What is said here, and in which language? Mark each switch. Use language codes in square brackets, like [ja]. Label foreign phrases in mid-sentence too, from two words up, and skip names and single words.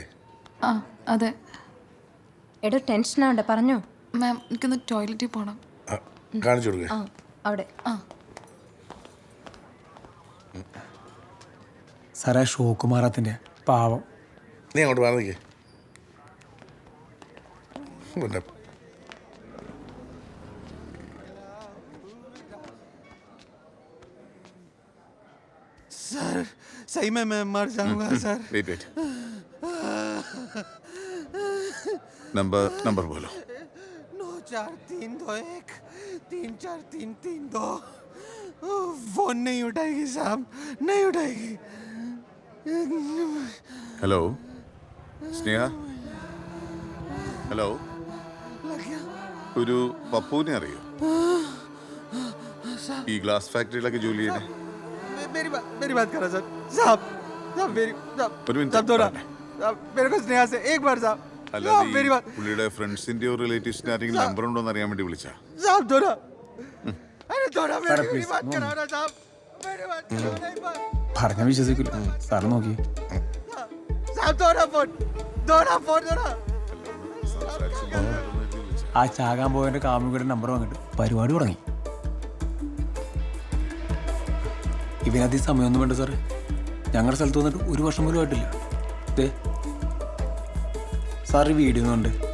[ml] ആ അതെ. എടോ ടെൻഷൻ ആവണ്ട, പറഞ്ഞോ. മാം എനിക്കൊന്ന് ടോയ്ലറ്റിൽ പോകണം. കാണിച്ചു കൊടുക്കുക. അവിടെ. സാറേ ഷോക്ക് മാറാത്തിന്റെ പാവം. നീ അങ്ങോട്ട് പറഞ്ഞേ. [hi] सर सही में मैं मर जाऊंगा सर। वेट नंबर बोलो। 94321 34332। फोन नहीं उठाएगी साहब, नहीं उठाएगी। हेलो स्नेहा, हेलो. [ml] ഒരു പപ്പുവിനെ അറിയോ? ഈ ഗ്ലാസ് ഫാക്ടറിയിലൊക്കെ ജോലി ചെയ്യുന്നത്. [hi] मेरी बात करो सर। साहब मेरे को स्नेहा से एक बार साहब। मेरी बात। [ml] പുള്ളിയുടെ ഫ്രണ്ട്സിന്റെയോ റിലേറ്റീവ്സിന്റെ ആരെങ്കിലും നമ്പർ ഉണ്ടോ എന്ന് അറിയാൻ വേണ്ടി വിളിച്ചാ. [hi] साहब थोड़ा, अरे थोड़ा मेरी बात कराओ ना साहब, मेरी बात करो नहीं बात। [ml] പറഞ്ഞ വിശ്വസിക്കില്ല. സാറ് നോക്കി. [hi] साहब थोड़ा फोन थोड़ा। [ml] ആ ചാകാൻ പോയതിന്റെ കാമുകിയുടെ നമ്പർ വാങ്ങിട്ട് പരിപാടി തുടങ്ങി. ഇവനധികം സമയമൊന്നും വേണ്ട സാറേ. ഞങ്ങളുടെ സ്ഥലത്ത് വന്നിട്ട് 1 വർഷം പോലും ആയിട്ടില്ല. സാർ ഈ വീഡിയോ ഒന്നുണ്ട്.